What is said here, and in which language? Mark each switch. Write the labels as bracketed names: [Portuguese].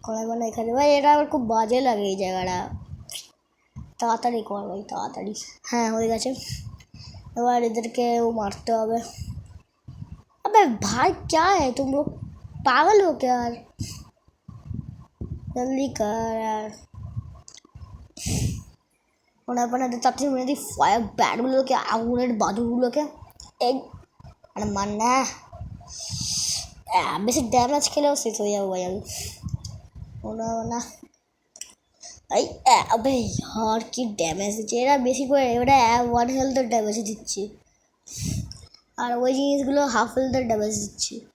[Bangla] মানে এখানে ভাই এটা আমার খুব বাজে লাগে এই জায়গাটা, তাড়াতাড়ি কর ভাই তাড়াতাড়ি। হ্যাঁ হয়ে গেছে, এবার এদেরকেও মারতে হবে। [Hindi] अबे भाई क्या है तुम लोग, पागल हो क्या यार, जल्दी कर यार। [Bangla] ওনার পরে তাড়াতাড়ি মেরে দিই ফায়ার ব্যাটগুলোকে, আগুনের বাদুরগুলোকে, এই মানে মান না, বেশি ড্যামেজ খেলেও শেষ হয়ে যাবো ভাই আমি। ওনা না এই আবে [Hindi] यार [Bangla] কি ড্যামেজ দিচ্ছে এরা, বেশি করে ওরা 1 হেলথের ড্যামেজ দিচ্ছে, আর ওই জিনিসগুলো হাফ হেলথের ড্যামেজ দিচ্ছে।